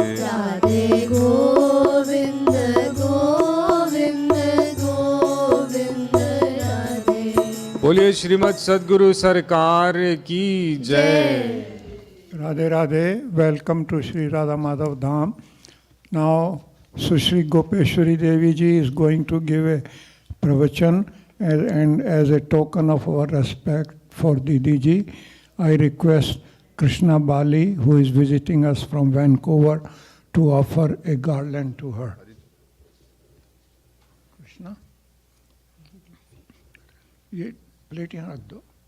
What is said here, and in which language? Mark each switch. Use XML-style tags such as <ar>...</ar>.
<hi>राधे गोविंद गोविंद गोविंद राधे। बोलिए श्रीमद् सद्गुरु सरकार की जय।</hi> <en>Radhe Radhe, welcome to Sri Radha Madhav Dham. Now, Sushree Gopeshwari Devi ji is going to give a pravachan, and as a token of our respect for Didi ji, I request Krishna Bali, who is visiting us from Vancouver, to offer a garland to her.</en> <hi>Krishna, ये plate यहाँ रख दो.</hi>